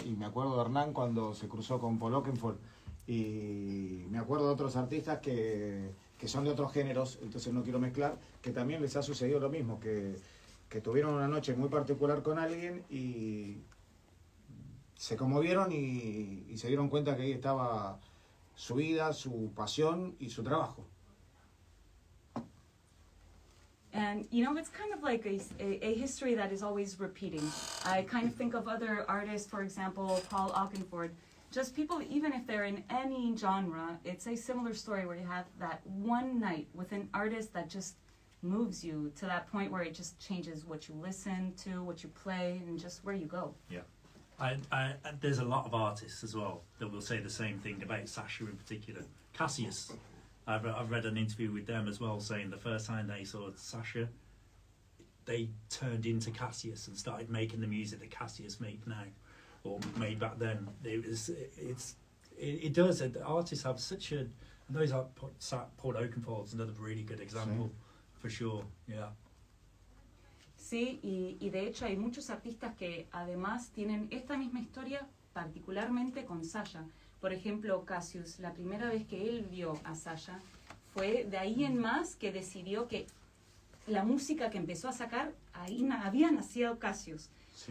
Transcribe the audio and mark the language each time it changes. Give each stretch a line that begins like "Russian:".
Spanish: Y me acuerdo de Hernán cuando se cruzó con Paul Oakenfold, y me acuerdo de otros artistas que son de otros géneros, entonces no quiero mezclar, que también les ha sucedido lo mismo, que tuvieron una noche muy particular con alguien y se conmovieron y se dieron cuenta que ahí estaba su vida, su pasión y su trabajo.
English: And, you know, it's kind of like a history that is always repeating. I kind of think of other artists, for example, Paul Oakenfold. Just people, even if they're in any genre, it's a similar story where you have that one night with an artist that just moves you to that point where it just changes what you listen to, what you play, and just where you go. Yeah. There's a lot of artists as well that will say the same thing about Sasha in particular. Cassius. I've read an interview with them as well saying the first time they saw Sasha, they turned into Cassius and started making the music that Cassius made now, or made back then. It does. Artists have such a. Those are Paul Oakenfold's another really good example, for sure. Yeah.
Spanish: Sí, y de hecho hay muchos artistas que además tienen esta misma historia, particularmente con Sasha. Por ejemplo, Cassius, la primera vez que él vio a Sasha, fue de ahí en más que decidió que la música que empezó a sacar, ahí había nacido Cassius. Sí.